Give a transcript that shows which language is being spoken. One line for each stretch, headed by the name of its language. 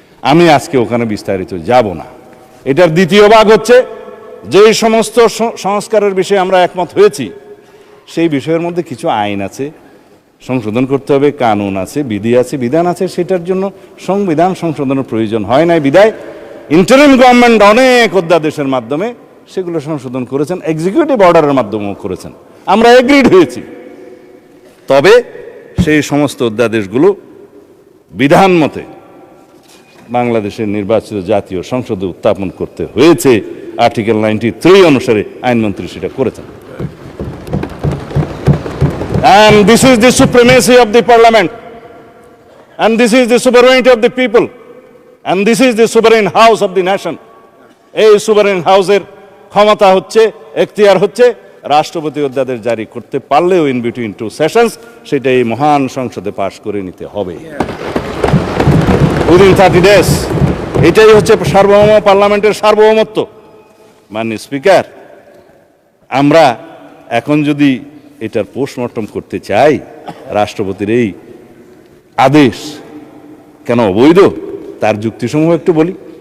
Bangla: আমি আজকে ওখানে বিস্তারিত যাব না। এটার দ্বিতীয় ভাগ হচ্ছে যেই সমস্ত সংস্কারের বিষয়ে আমরা একমত হয়েছি, সেই বিষয়ের মধ্যে কিছু আইন আছে, সংশোধন করতে হবে, কানুন আছে, বিধি আছে, বিধান আছে, সেটার জন্য সংবিধান সংশোধনের প্রয়োজন হয় নাই বিধায় ইন্টারিম গভর্নমেন্ট অনেক অধ্যাদেশের মাধ্যমে সেগুলো সংশোধন করেছেন, এক্সিকিউটিভ অর্ডারের মাধ্যমেও করেছেন। আমরা এগ্রিড হয়েছি। তবে সেই সমস্ত অধ্যাদেশগুলো বিধান মতে বাংলাদেশের নির্বাচিত জাতীয় সংসদে উত্থাপন করতে হয়েছে। আর্টিকেল 93 অনুসারে আইনমন্ত্রী সেটা করেছেন।
English: And this is the supremacy of the parliament, and this is the sovereignty of the people, and this is the sovereign house of the nation.
Bangla: এই sovereign হাউসের ক্ষমতা হচ্ছে, এখতিয়ার হচ্ছে রাষ্ট্রপতি অধ্যাদেশ জারি করতে পারলেও
English: in between 2 sessions
Bangla: সেটা এই মহান সংসদে পাশ করে নিতে হবে
English: Within 30 days.
Bangla: এটাই হচ্ছে সার্বভৌম পার্লামেন্টের সার্বভৌমত্ব। মাননীয় স্পিকার, আমরা এখন যদি এটার পোস্টমর্টম করতে চাই, রাষ্ট্রপতির এই আদেশ কেন অবৈধ তার যুক্তিসমূহ একটু বলি।